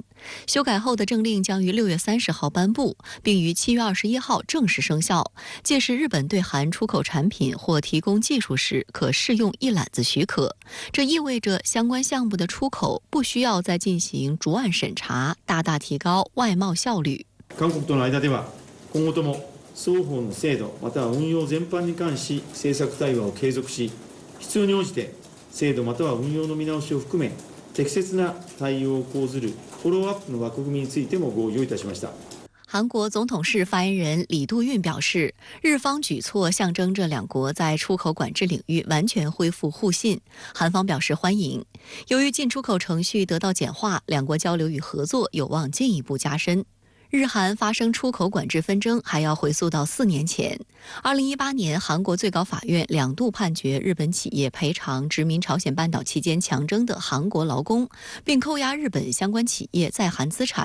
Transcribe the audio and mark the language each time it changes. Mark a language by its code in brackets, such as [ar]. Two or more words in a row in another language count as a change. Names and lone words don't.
[zh] 修改后的政令将于6月30号颁布，并于7月21号正式生效。届时，日本对韩出口产品或提供技术时，可适用一揽子许可。这意味着相关项目的出口不需要再进行逐案审查，大大提高外贸效率。 [ja] 韓国との間では今後とも双方の制度または運用全般に関し政策対話を継続し、必要に応じて制度または運用の見直しを含め適切な対応を講ずるフォローアップの枠組みについても合意をいたしました。 [zh] 韩国总统室发言人李度运表示，日方举措象征着两国在出口管制领域完全恢复互信，韩方表示欢迎。由于进出口程序得到简化，两国交流与合作有望进一步加深。日韩发生出口管制纷争还要回溯到4年前。2018年，韩国最高法院2度判决日本企业赔偿殖民朝鲜半岛期间强征的韩国劳工，并扣押日本相关企业在韩资产。